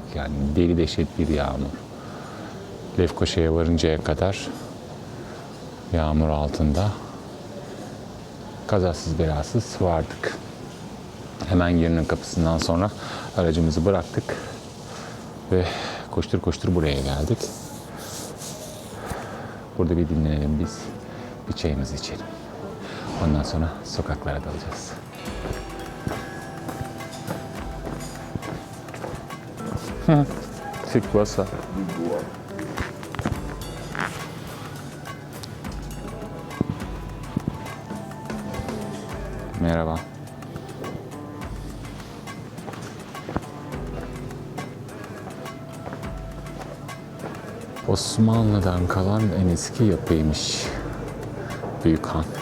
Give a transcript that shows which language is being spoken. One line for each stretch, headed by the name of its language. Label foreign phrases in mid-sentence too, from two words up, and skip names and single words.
Turkish: Yani deli dehşet bir yağmur. Lefkoşa'ya varıncaya kadar yağmur altında kazasız belasız vardık. Hemen yerinin kapısından sonra aracımızı bıraktık ve koştur koştur buraya geldik. Burada bir dinlenelim biz, bir çayımızı içelim. Ondan sonra sokaklara dalacağız.
French: C'est quoi ça?
Turkish: Merhaba. Osmanlı'dan kalan en eski yapıymış Büyük Han.